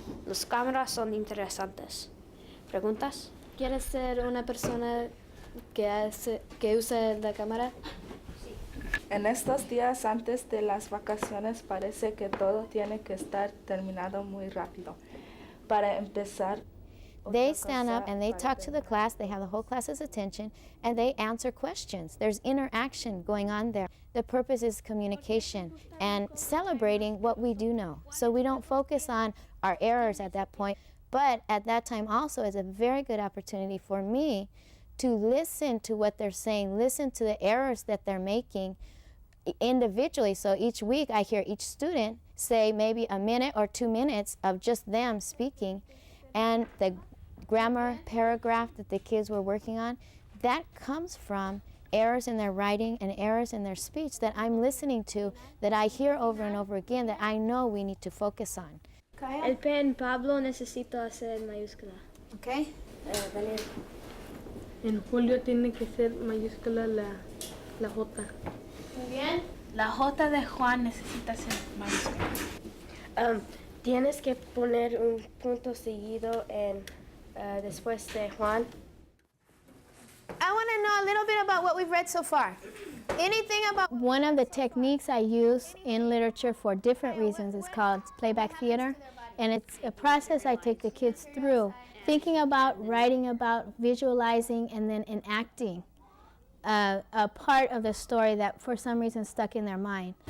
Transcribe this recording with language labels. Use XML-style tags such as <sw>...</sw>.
<es>Las cámaras son interesantes. ¿Preguntas? ¿Quieres ser una persona que use la cámara? En estos días antes de las vacaciones parece que todo tiene que estar terminado muy rápido. Para empezar,</es> <en>They stand up and they talk to the class, they have the whole class's attention, and they answer questions. There's interaction going on there. The purpose is communication and celebrating what we do know. So we don't focus on our errors at that point, but at that time also is a very good opportunity for me to listen to what they're saying, listen to the errors that they're making individually. So each week I hear each student say maybe a minute or 2 minutes of just them speaking, and the grammar paragraph that the kids were working on, that comes from errors in their writing and errors in their speech that I'm listening to, that I hear over and over again, that I know we need to focus on.</en> <es>El P en Pablo necesito hacer mayúscula. Okay. Daniel. En Julio tiene que ser mayúscula la J. Muy bien. La J de Juan necesita ser mayúscula. Tienes que poner un punto seguido después de Juan.</es> <en>I want to know a little bit about what we've read so far. Anything about... One of the techniques I use in literature for different reasons is called playback theater, and it's a process I take the kids through, thinking about, writing about, visualizing, and then enacting a part of the story that for some reason stuck in their mind.</en>